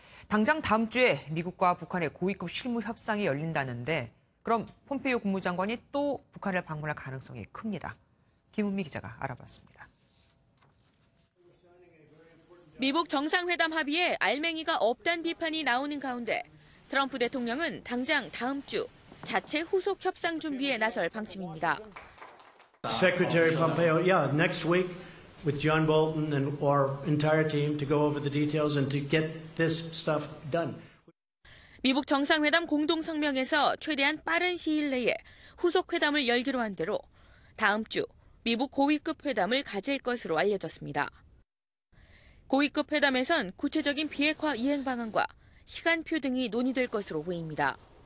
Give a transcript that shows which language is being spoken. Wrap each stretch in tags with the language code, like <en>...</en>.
<ko>당장 다음 주에 미국과 북한의 고위급 실무 협상이 열린다는데 그럼 폼페이오 국무장관이 또 북한을 방문할 가능성이 큽니다. 김은미 기자가 알아봤습니다. 미북 정상회담 합의에 알맹이가 없다는 비판이 나오는 가운데 트럼프 대통령은 당장 다음 주 자체 후속 협상 준비에 나설 방침입니다.</ko> <en>Secretary Pompeo, next week with John Bolton and our entire team to go over the details and to get this stuff done.</en> <ko>미북 정상회담 공동성명에서 최대한 빠른 시일 내에 후속 회담을 열기로 한 대로 다음 주 미북 고위급 회담을 가질 것으로 알려졌습니다. 고위급 회담에선 구체적인 비핵화 이행 방안과 시간표 등이 논의될 것으로 보입니다.</ko>